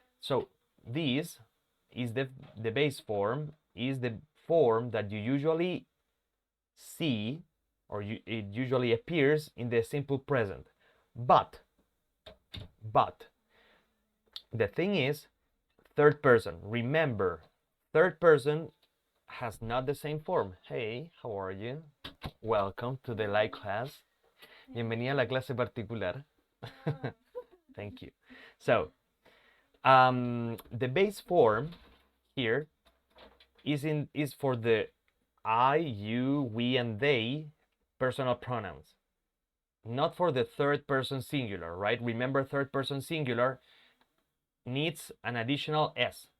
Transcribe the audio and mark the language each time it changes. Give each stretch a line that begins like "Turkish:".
English: So this is the base form, is the form that you usually see, or it usually appears in the simple present. But the thing is, third person. Remember, third person has not the same form. Hey, how are you? Welcome to the live class.
Spanish: Bienvenida a la clase particular.
English: Thank you. So, the base form here is for the I, you, we, and they personal pronouns, not for the third person singular, right? Remember, third person singular needs an additional s.